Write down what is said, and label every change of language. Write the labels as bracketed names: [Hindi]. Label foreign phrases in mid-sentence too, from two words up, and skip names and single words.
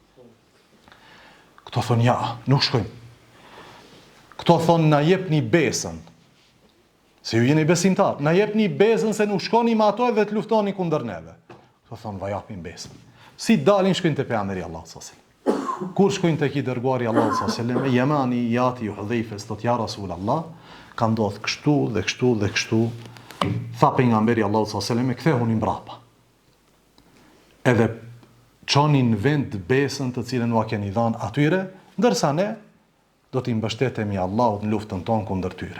[Albanian] Këto thonë, "Ja, nuk shkojmë." Këto thonë, "Na jepni besën. Se ju jeni besimtar, na jepni besën se nuk shkoni me ato edhe të luftoni kundër neve." Këto thonë, "Va japim besën." Si dalin shkojnë te pejgamberi Allahu [Arabic] صلى الله عليه وسلم. [Albanian] Kur shkojnë tek i dërguari Allahu [Arabic] صلى الله عليه وسلم, [Albanian] Yamani i ati Hudhejfes thot, [Arabic] "يا رسول الله, [Albanian] ka ndodhur kështu dhe kështu dhe kështu." Tha pejgamberi Allahu [Arabic] صلى الله عليه وسلم, [Albanian] "E kthehuni mbrapa. Edhe çonin në vend besën të cilën u keni dhënë atyre, ndërsa ne do t'i mbështetemi Allahut në luftën tonë kundër tyre."